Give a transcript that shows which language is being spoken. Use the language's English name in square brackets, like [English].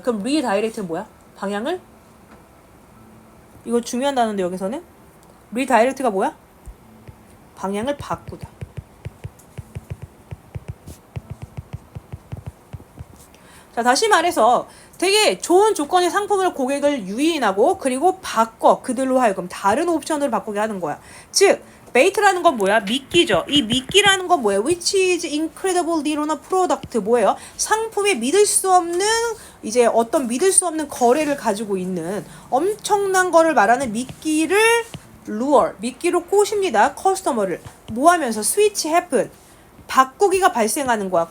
[Korean] 그럼 redirect는 뭐야? 방향을? 이거 중요한 단어인데 여기서는 redirect가 뭐야? 방향을 바꾸다. 자, 다시 말해서 되게 좋은 조건의 상품을 고객을 유인하고 그리고 바꿔 그들로 하여금 다른 옵션을 바꾸게 하는 거야. 즉 베이트라는 건 뭐야? 미끼죠. 이 미끼라는 건 뭐예요? [English] Which is incredibly on a product. [Korean] 뭐예요? 상품에 믿을 수 없는 이제 어떤 믿을 수 없는 거래를 가지고 있는 엄청난 거를 말하는 미끼를 lure, 미끼로 꼬십니다. 커스터머를. 뭐 하면서? [English] switch happen. [Korean] 바꾸기가 발생하는 거야.